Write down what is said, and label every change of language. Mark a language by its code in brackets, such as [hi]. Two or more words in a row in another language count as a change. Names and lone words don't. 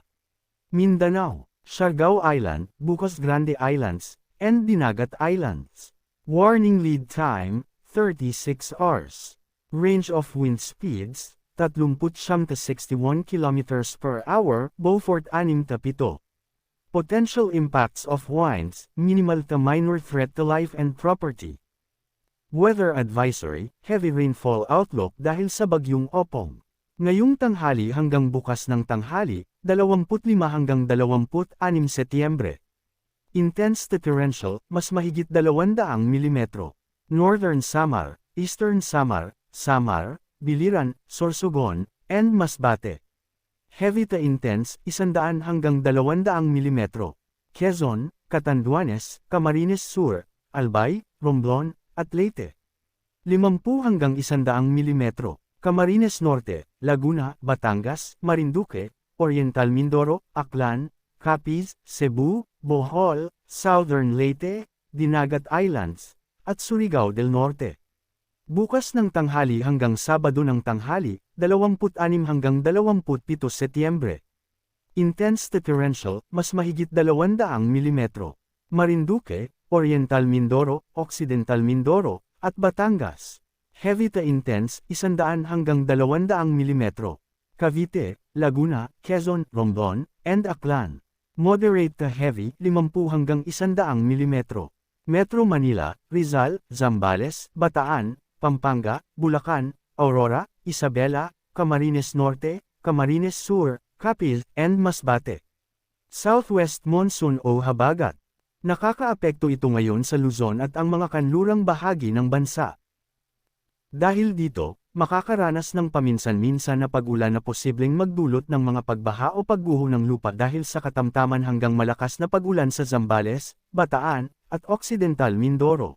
[en] Mindanao, Siargao Island, Bucos Grande Islands, and Dinagat Islands. Warning lead time, 36 hours. Range of wind speeds, 39 to 61 km per hour, Beaufort 6 to 7. Potential impacts of winds, minimal to minor threat to life and property. Weather advisory, heavy rainfall outlook [tl] dahil sa bagyong Opong. Ngayong tanghali hanggang bukas ng tanghali, 25 hanggang 26 Setyembre. [en] Intense to torrential, [tl] mas mahigit 200 mm. Northern Samar, Eastern Samar, Samar, Biliran, Sorsogon, [en] and Masbate. Heavy to intense, 100 hanggang 200 mm. [tl] Quezon, Catanduanes, Camarines Sur, Albay, Romblon, at Leyte. 50 hanggang 100 mm. Camarines Norte, Laguna, Batangas, Marinduque, Oriental Mindoro, Aklan, Capiz, Cebu, Bohol, Southern Leyte, Dinagat Islands, at Surigao del Norte. Bukas ng tanghali hanggang Sabado ng tanghali, 26 hanggang 27 Setyembre. [en] Intense to torrential, [tl] mas mahigit [en] 200 mm. [tl] Marinduque, Oriental Mindoro, Occidental Mindoro, at Batangas. [en] Heavy to intense, 100 hanggang 200 mm. Cavite, Laguna, Quezon, Romblon, and Aklan. Moderate to heavy, 50 hanggang 100 mm. Metro Manila, Rizal, Zambales, Bataan, Pampanga, Bulacan, Aurora, Isabela, Camarines Norte, Camarines Sur, Capiz, and Masbate. Southwest Monsoon o Habagat. [tl] Nakakaapekto ito ngayon sa Luzon at ang mga kanlurang bahagi ng bansa. Dahil dito, makakaranas ng paminsan-minsan na pag-ulan na posibleng magdulot ng mga pagbaha o pagguho ng lupa dahil sa katamtaman hanggang malakas na pag-ulan sa Zambales, Bataan, at Occidental Mindoro.